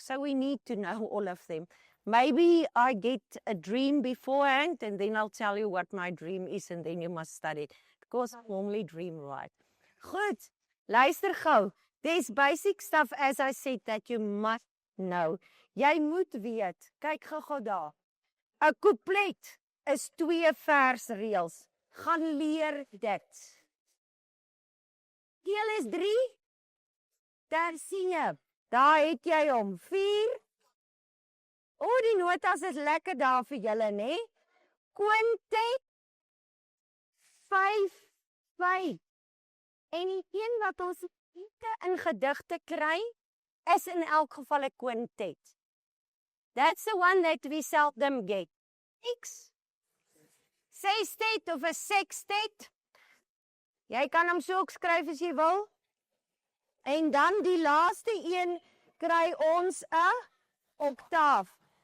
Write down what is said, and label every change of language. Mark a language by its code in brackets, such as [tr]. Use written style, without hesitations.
[en] So we need to know all of them. Maybe I get a dream beforehand and then I'll tell you what my dream is and then you must study it. Because I normally dream right. [af] Goed, luister gou. [en] There's basic stuff, as I said, that you must know. [af] Jy moet weet, kyk gou daar. 'n Couplet is 2 versreëls. Gaan leer dit. Keel is 3. Daar sien jy. Daar het jy hom. 4. O, die notas is lekker daar vir julle, nê? Quintet 5, 5. En die een wat ons in gedigte kry, is in elk geval 'n quintet. [en] That's the one that we seldom get. [af] X. Sextet of 'n sextet. Jy kan hom so ook skryf as jy wil. En dan die laaste een kry ons 'n oktaaf.